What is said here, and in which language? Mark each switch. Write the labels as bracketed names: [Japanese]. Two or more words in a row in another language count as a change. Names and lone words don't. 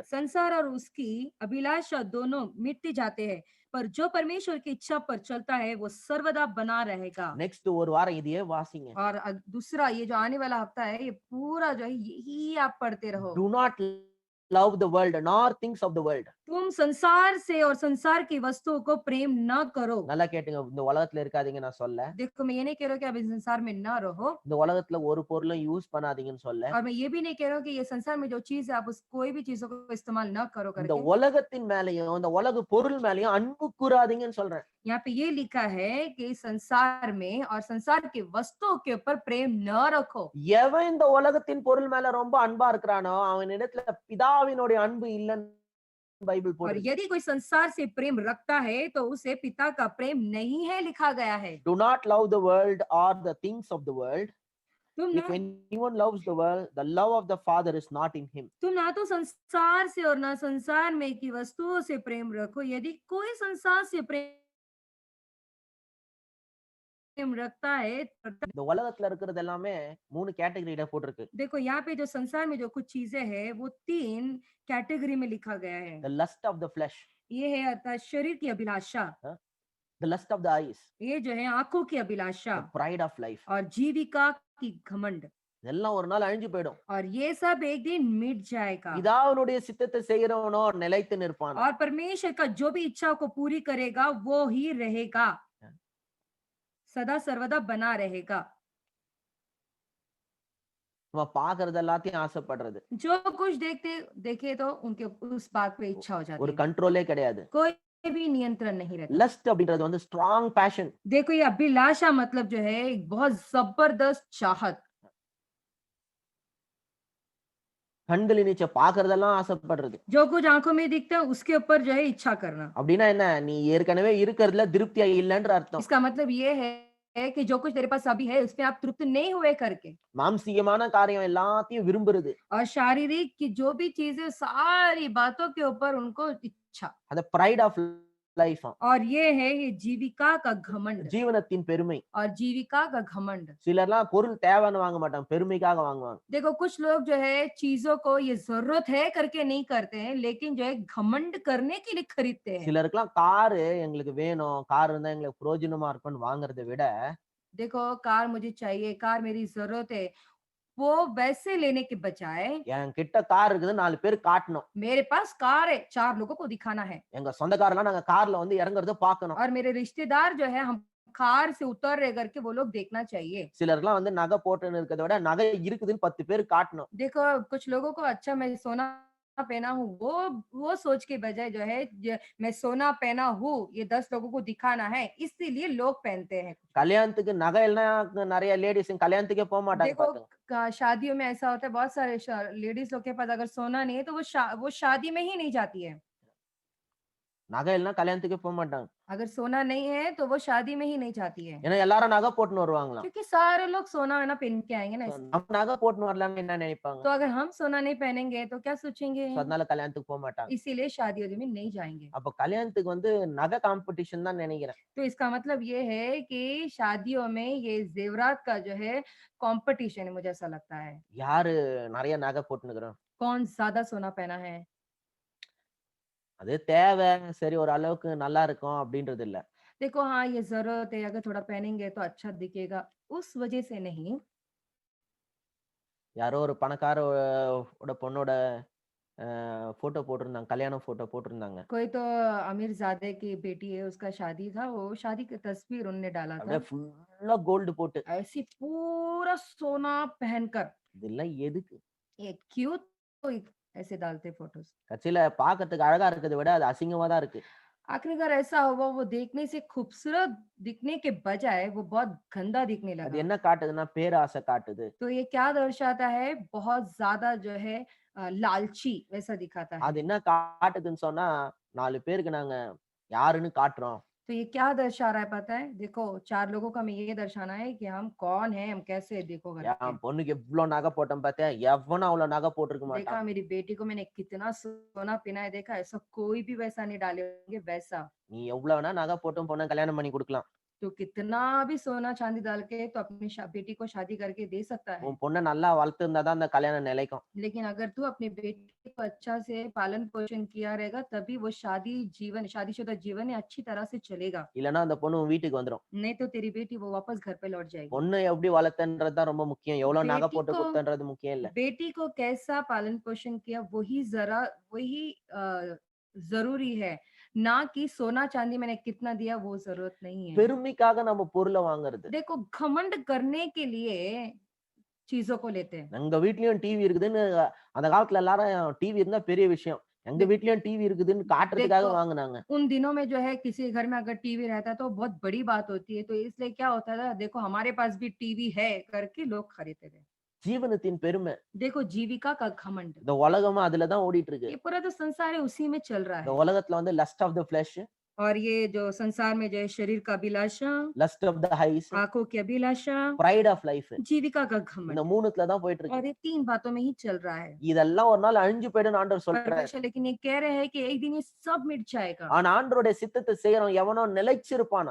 [Hindi] संसार और उसकी अभिलाषा दोनों मिटते जाते हैं, पर जो परमेश्वर की इच्छा पर चलता है वो सर्वदा बना रहेगा। [Tamil] Next ஒரு வாரம் இதையே வாசிங்க. [Hindi] और दूसरा ये जो आने वाला हफ्ता है ये पूरा जो है यही आप पढ़ते रहो। [English] Do not love the world nor things of the world. [Hindi] तुम संसार से और संसार की वस्तुओं को प्रेम न करो। [Tamil] நல்லா கேட்டுங்க, இந்த உலகத்துல இருக்காதீங்க நான் சொல்ல. [Hindi] देखो मैं ये नहीं कह रहा हूँ कि आप इस संसार में न रहो, [Tamil] இந்த உலகத்துல ஒரு பொருளும் யூஸ் பண்ணாதீங்கன்னு சொல்ல. [Hindi] और मैं ये भी नहीं कह रहा हूँ कि ये संसार में जो चीज है आप उस कोई भी चीजों को इस्तेमाल न करो [Tamil] இந்த [Hindi] करके। [Tamil] உலகத்தின் மேலயும் இந்த உலக பொருள் மேலயும் அன்பு கூறாதீங்கன்னு சொல்றேன். [Hindi] यहाँ पे ये लिखा है कि संसार में और संसार की वस्तुओं के ऊपर प्रेम न रखो। [Tamil] எவன் இந்த உலகத்தின் பொருள் மேல ரொம்ப அன்பா இருக்கிறானோ அவனிடத்துல பிதாவினுடைய அன்பு இல்லைன்னு பைபிள் [Hindi] और [Tamil] போடுது. [Hindi] यदि कोई संसार से प्रेम रखता है तो उसे पिता का प्रेम नहीं है लिखा गया है। [English] Do not love the world or the things of the world. [Hindi] तुम [English] If [Hindi] ना [English] anyone loves the world, the love of the Father is not in him. [Hindi] तुम ना तो संसार से और ना संसार में की वस्तुओं से प्रेम रखो। यदि कोई संसार से प्रेम रखता है [Tamil] இந்த உலகத்துல இருக்கிறது எல்லாமே 3 கேட்டகரியில போட்டிருக்கு. [Hindi] देखो यहाँ पे जो संसार में जो कुछ चीजें हैं वो 3 कैटेगरी में लिखा गया है। [English] The lust of the flesh, [Hindi] ये है अर्थात शरीर की अभिलाषा, [English] the lust of the eyes, [Hindi] ये जो है आंखों की अभिलाषा [English] the pride of life. [Hindi] और जीविका की घमंड, [Tamil] இதெல்லாம் ஒரு நாள் அழிஞ்சு போயிடும். [Hindi] और ये सब एक दिन मिट जाएगा। [Tamil] பிதாவினுடைய சித்தத்தை செய்கிறவனோ நிலைத்து நிற்பான். [Hindi] और परमेश्वर का जो भी इच्छा को पूरी करेगा वो ही रहेगा, सदा सर्वदा बना रहेगा। [Tamil] நம்ம பாக்குறது எல்லாத்தையும் ஆசைப்படுறது. [Hindi] जो कुछ देखे तो उनके उस बात पे इच्छा हो जाती [Tamil] ஒரு [Hindi] है, [Tamil] கண்ட்ரோலே கிடையாது. [Hindi] कोई भी नियंत्रण नहीं रहता। [Tamil] லஸ்ட் அப்படின்றது வந்து [English] strong passion. [Hindi] देखो ये अभिलाषा मतलब जो है एक बहुत जबरदस्त चाहत। [Tamil] கண்களின் நீச்ச பாக்குறதெல்லாம் ஆசைப்படுறது. [Hindi] जो कुछ आंखों में दिखता है उसके ऊपर जो है इच्छा करना। [Tamil] அப்படின்னா என்ன, நீ ஏற்கனவே இருக்கிறதுல திருப்தியா இல்லைன்ற அர்த்தம். [Hindi] इसका मतलब ये है कि जो कुछ तेरे पास अभी है उसमें आप तृप्त नहीं हुए करके। [Tamil] மாம்சீகமான காரியம் எல்லாத்தையும் விரும்புறது. [Hindi] और शारीरिक की जो भी चीजें सारी बातों के ऊपर उनको इच्छा। [Tamil] அந்த [English] pride of life. [Hindi] और ये है ये जीविका का घमंड [Tamil] ஜீவனத்தின் பெருமை. [Hindi] और जीविका का घमंड। [Tamil] சிலர்லாம் பொருள் தேவைன்னு வாங்க மாட்டாங்க, பெருமைக்காக வாங்குவாங்க. [Hindi] देखो कुछ लोग जो है चीजों को ये जरूरत है करके नहीं करते हैं, लेकिन जो है घमंड करने के लिए खरीदते हैं। [Tamil] சிலருக்குலாம் காரு எங்களுக்கு வேணும், கார் இருந்தா எங்களுக்கு பிரயோஜனமா இருக்கும்னு வாங்குறதை விட [Hindi] देखो कार मुझे चाहिए, कार मेरी जरूरत है, वो वैसे लेने के बजाय [Tamil] என்கிட்ட கார் இருக்குது 4 பேருக்கு காட்டணும். [Hindi] मेरे पास कार है, 4 लोगों को दिखाना है। [Tamil] எங்க சொந்தக்காரெல்லாம் நாங்க கார்ல வந்து இறங்குறத பார்க்கணும். [Hindi] और मेरे रिश्तेदार जो है हम कार से उतर रहे करके वो लोग देखना चाहिए। [Tamil] சிலருக்குலாம் வந்து நகை போட்டுன்னு இருக்கிறத விட நகை இருக்குதுன்னு 10 பேருக்கு காட்டணும். [Hindi] देखो कुछ लोगों को अच्छा मैं सोना पहना हूँ, वो सोच के बजाय जो है मैं सोना पहना हूँ ये 10 लोगों को दिखाना है, इसीलिए लोग पहनते हैं। [Tamil] கல்யாணத்துக்கு நகை இல்லைன்னா நிறைய லேடிஸ் கல்யாணத்துக்கே போக மாட்டாங்க [Hindi] देखो [Tamil] பாத்துங்க. [Hindi] शादियों में ऐसा होता है, बहुत सारे लेडीज लोग के पास अगर सोना नहीं है तो वो शादी में ही नहीं जाती है। [Tamil] நகை இல்லைன்னா கல்யாணத்துக்கே போக மாட்டாங்க. [Hindi] अगर सोना नहीं है तो वो शादी में ही नहीं जाती है, [Tamil] ஏன்னா எல்லாரும் நகை போட்டுன்னு வருவாங்களாம். [Hindi] क्योंकि सारे लोग सोना है ना पहन के आएंगे ना। [Tamil] நம்ம நகை போட்டுன்னு வரலாம்னு என்ன நினைப்பாங்க? [Hindi] तो अगर हम सोना नहीं पहनेंगे तो क्या सोचेंगे, [Tamil] அதனால கல்யாணத்துக்கு போக மாட்டாங்க. [Hindi] इसीलिए शादियों में नहीं जाएंगे। [Tamil] அப்ப கல்யாணத்துக்கு வந்து நகை காம்படிஷன் தான் நினைக்கிறேன். [Hindi] तो इसका मतलब ये है कि शादियों में ये जेवरात का जो है कंपटीशन है, मुझे ऐसा लगता है। [Tamil] யாரு நிறைய நகை போட்டுனுக்குறோம்? [Hindi] कौन ज्यादा सोना पहना है। [Tamil] அது தேவை, சரி ஒரு அளவுக்கு நல்லா இருக்கும் அப்படின்றது இல்ல. [Hindi] देखो हाँ ये जरूरत है, अगर थोड़ा पहनेंगे तो अच्छा दिखेगा, उस वजह से नहीं। [Tamil] யாரோ ஒரு பணக்கார ஓட பொண்ணோட போட்டோ போட்டிருந்தாங்க, கல்யாண போட்டோ போட்டிருந்தாங்க. [Hindi] कोई तो अमीर जादे की बेटी है, उसका शादी था, वो शादी की तस्वीर उन्होंने डाला [Tamil] அப்படியே [Hindi] था, [Tamil] ஃபுல்லா கோல்டு போட்டு. [Hindi] ऐसी पूरा सोना पहनकर। [Tamil] இதெல்லாம் எதுக்கு? [Hindi] ये क्यों तो ऐसे डालते फोटोज। [Tamil] கட்சியில பாக்கிறதுக்கு அழகா இருக்கிறத விட அது அசிங்கமா தான் இருக்கு. [Hindi] आखिरकार ऐसा हुआ, वो देखने से खूबसूरत दिखने के बजाय वो बहुत गंदा दिखने [Tamil] அது [Hindi] लगा। [Tamil] என்ன காட்டுதுன்னா பேராசை காட்டுது. [Hindi] तो ये क्या दर्शाता है, बहुत ज्यादा जो है लालची वैसा दिखाता है। [Tamil] அது என்ன காட்டுதுன்னு சொன்னா 4 பேருக்கு நாங்க யாருன்னு காட்டுறோம். [Hindi] तो ये क्या दर्शा रहा है पता है, देखो 4 लोगों को हमें ये दर्शाना है कि हम कौन है, हम कैसे, देखो करके। [Tamil] என் பொண்ணுக்கு எவ்வளவு நகை போட்டோம் பார்த்தியா, எவனும் அவ்வளவு நகை போட்டிருக்க [Hindi] देखा [Tamil] மாட்டான். [Hindi] मेरी बेटी को मैंने कितना सोना पहना है, देखा ऐसा कोई भी वैसा नहीं डालेंगे वैसा। [Tamil] நீ எவ்வளவு வேணா நகை போட்டும் பொண்ணை கல்யாணம் பண்ணி கொடுக்கலாம். [Hindi] तो कितना भी सोना चांदी डाल के तो अपनी बेटी को शादी करके दे सकता है, [Tamil] உன் பொண்ணை நல்லா வளர்த்து இருந்தாதான் அந்த கல்யாணம் நிலைக்கும். [Hindi] लेकिन अगर तू अपनी बेटी को अच्छा से पालन पोषण किया रहेगा तभी वो शादीशुदा जीवन अच्छी तरह से चलेगा, [Tamil] இல்லன்னா அந்த பொண்ணு உன் வீட்டுக்கு வந்துரும். [Hindi] नहीं तो तेरी बेटी वो वापस घर पे लौट जाएगी। [Tamil] பொண்ணு எப்படி வளர்த்தன்றது தான் ரொம்ப முக்கியம், எவ்வளவு நகை [Hindi] बेटी [Tamil] போட்டு [Hindi] को [Tamil] கொடுத்தன்றது முக்கியம் இல்ல. [Hindi] बेटी को कैसा पालन पोषण किया वही जरूरी है, ना कि सोना चांदी मैंने कितना दिया वो जरूरत नहीं है। [Tamil] பெருமைக்காக நம்ம பொருளை வாங்குறது. [Hindi] देखो घमंड करने के लिए चीजों को लेते हैं। [Tamil] எங்க வீட்லயும் டிவி இருக்குதுன்னு அந்த காலத்துல எல்லாரும் டிவி இருந்தா பெரிய விஷயம். எங்க வீட்லயும் டிவி இருக்குதுன்னு காட்டுறதுக்காக [Hindi] देखो [Tamil] வாங்குனாங்க. [Hindi] उन दिनों में जो है किसी घर में अगर टीवी रहता तो बहुत बड़ी बात होती है, तो इसलिए क्या होता था, देखो हमारे पास भी टीवी है करके लोग खरीदते थे। [Tamil] ஜீவனத்தின் பெருமை. [Hindi] देखो जीविका का घमंड, [Tamil] இந்த உலகமும் அதுலதான் ஓடிட்டு இருக்கு. [Hindi] ये पूरा जो संसार है उसी में चल रहा [Tamil] இந்த [Hindi] है। [Tamil] உலகத்துல வந்து [English] lust of the flesh, [Hindi] और ये जो संसार में जो है शरीर का अभिलाषा, [English] lust of the eyes, [Hindi] आंखों की अभिलाषा, [English] pride of life, [Hindi] जीविका का [Tamil] இந்த [Hindi] घमंड, [Tamil] மூணுத்துல தான் போயிட்டு [Hindi] और [Tamil] இருக்கு. [Hindi] ये 3 बातों में ही चल रहा है। [Tamil] இதெல்லாம் ஒரு நாள் அழிஞ்சு போயிடும்னு ஆண்டவர் சொல்றாரு. [Hindi] परमेश्वर लेकिन ये कह रहे हैं कि एक दिन ये सब मिट जाएगा, [Tamil] ஆனா ஆண்டவருடைய சித்தத்தை செய்யறவன் எவனோ நிலைச்சிருப்பானா.